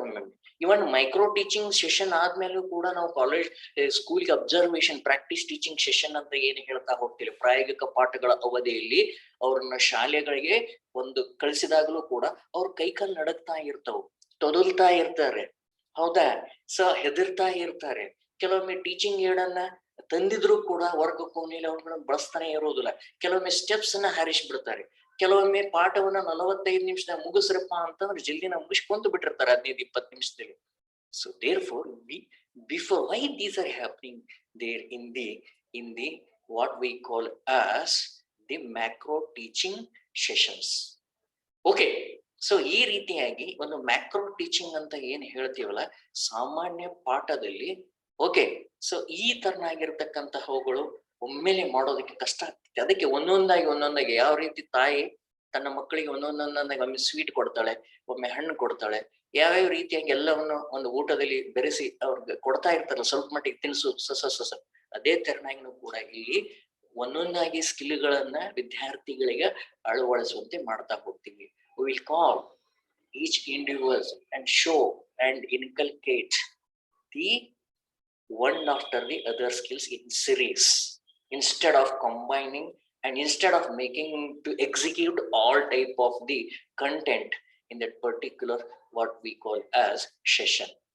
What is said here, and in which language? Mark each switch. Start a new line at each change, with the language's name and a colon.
Kannada: ಒಮ್ಮೊಮ್ಮೆ ಇವನ್ micro teaching session ಆದ್ಮೇಲೂ ಕೂಡ ನಾವು ಕಾಲೇಜ್ ಸ್ಕೂಲ್ಗೆ ಅಬ್ಸರ್ವೇಷನ್ ಪ್ರಾಕ್ಟೀಸ್ ಟೀಚಿಂಗ್ ಸೆಷನ್ ಅಂತ ಏನ್ ಹೇಳ್ತಾ ಹೋಗ್ತೀವಿ, ಪ್ರಾಯೋಗಿಕ ಪಾಠಗಳ ಅವಧಿಯಲ್ಲಿ ಅವ್ರನ್ನ ಶಾಲೆಗಳಿಗೆ ಒಂದು ಕಳಿಸಿದಾಗಲೂ ಕೂಡ ಅವ್ರ ಕೈಕಾಲು ನಡಕ್ತಾ ಇರ್ತಾವ, ತೊದಲ್ತಾ ಇರ್ತಾರೆ, ಹೌದಾ, ಹೆದರ್ತಾ ಇರ್ತಾರೆ. ಕೆಲವೊಮ್ಮೆ ಟೀಚಿಂಗ್ ಏಡನ್ನ ತಂದಿದ್ರು ಕೂಡ ವರ್ಗ ಕೋಣೆಯಲ್ಲಿ ಅವ್ರನ್ನ ಬಳಸ್ತಾನೆ ಇರೋದಿಲ್ಲ. ಕೆಲವೊಮ್ಮೆ ಸ್ಟೆಪ್ಸ್ ಅನ್ನ ಹಾರಿಸ್ಬಿಡ್ತಾರೆ. ಕೆಲವೊಮ್ಮೆ ಪಾಠವನ್ನ 45 ನಿಮಿಷದಾಗ ಮುಗಿಸ್ರಪ್ಪ ಅಂತಂದ್ರೆ ಜಲ್ದಿನ ಮುಗಿಸ್ಕೊಂತ ಬಿಟ್ಟಿರ್ತಾರೆ 15-20 ನಿಮಿಷದಲ್ಲಿ.
English: So therefore before why these are happening there in the what we call as the macro teaching sessions.
Kannada: Okay, so ಈ ರೀತಿಯಾಗಿ ಒಂದು ಮ್ಯಾಕ್ರೋ ಟೀಚಿಂಗ್ ಅಂತ ಏನ್ ಹೇಳ್ತೀವಲ್ಲ ಸಾಮಾನ್ಯ ಪಾಠದಲ್ಲಿ, ಓಕೆ, ಸೊ ಈ ತರನಾಗಿರ್ತಕ್ಕಂತಹವುಗಳು ಒಮ್ಮೆಲೆ ಮಾಡೋದಕ್ಕೆ ಕಷ್ಟ ಆಗ್ತದೆ. ಅದಕ್ಕೆ ಒಂದೊಂದಾಗಿ ಯಾವ ರೀತಿ ತಾಯಿ ತನ್ನ ಮಕ್ಕಳಿಗೆ ಒಂದೊಂದಾಗಿ ಒಮ್ಮೆ ಸ್ವೀಟ್ ಕೊಡ್ತಾಳೆ, ಒಮ್ಮೆ ಹಣ್ಣು ಕೊಡ್ತಾಳೆ, ಯಾವ್ಯಾವ ರೀತಿಯಾಗಿ ಎಲ್ಲವನ್ನು ಒಂದು ಊಟದಲ್ಲಿ ಬೆರೆಸಿ ಅವ್ರಿಗೆ ಕೊಡ್ತಾ ಇರ್ತಾರಲ್ಲ, ಸ್ವಲ್ಪ ಮಟ್ಟಿಗೆ ತಿನ್ಸು ಸಸ ಅದೇ ತರನಾಗಿನೂ ಕೂಡ ಇಲ್ಲಿ ಒಂದೊಂದಾಗಿ ಸ್ಕಿಲ್ಗಳನ್ನ ವಿದ್ಯಾರ್ಥಿಗಳಿಗೆ ಅಳವಡಿಸುವಂತೆ ಮಾಡ್ತಾ ಹೋಗ್ತೀವಿ.
English: We will call each individual and show and inculcate the one after the other skills in series instead of combining and instead of making to execute all type of the content in that particular what we call as session.